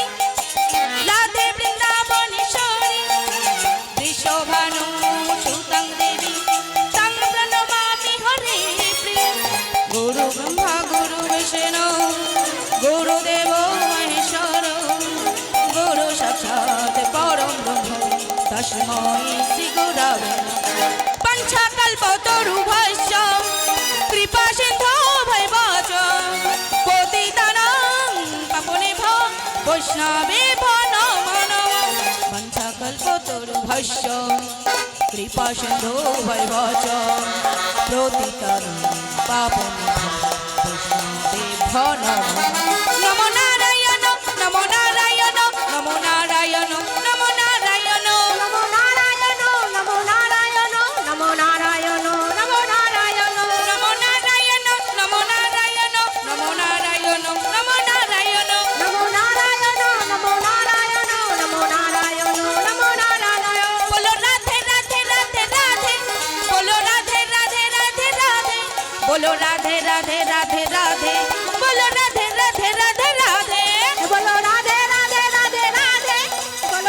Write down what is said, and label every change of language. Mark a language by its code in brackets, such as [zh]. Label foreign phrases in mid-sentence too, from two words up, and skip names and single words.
[sa] রাধে বৃন্দাবনেশ্বরী বৃষভানু সুতং দেবী তং প্রণমামি হরে প্রিয় গুরু ব্রহ্মা গুরু বিষ্ণু গুরুদেব মহেশ্বর গুরু সাক্ষাৎ পরম ব্রহ্ম তস্मै শ্রী গুরবে নমঃ পঞ্চকল্পতরুভ্যশ্চ কৃপা সিন্ধু ভৈবচ পতিতানাং পাবনেভ্যো বৈষ্ণবেভ্যো নমো নমঃ পঞ্চকল্পতরুভ্যশ্চ কৃপা সিন্ধু ভৈবচ পতিতানাং পাবনেভ্যো বৈষ্ণবেভ্যো নমো নমো নারায়ণ নমো নারায়ণ নমো নারায়ণ নমো নারায়ণ নমো নারায়ণ নমো নারায়ণ নমো নারায়ণ নমো নারায়ণ নমো নারায়ণ [bn] নমো নারায়ণ নমো নারায়ণ নমো নারায়ণ নমো নারায়ণ নমো নারায়ণ নমো নারায়ণ নমো নারায়ণ বলো রাধে রাধে রাধে রাধে বলো রাধে রাধে রাধে রাধে বলো রাধে রাধে রাধে রাধে বলো রাধে রাধে রাধে রাধে বলো রাধে রাধে রাধে রাধে বলো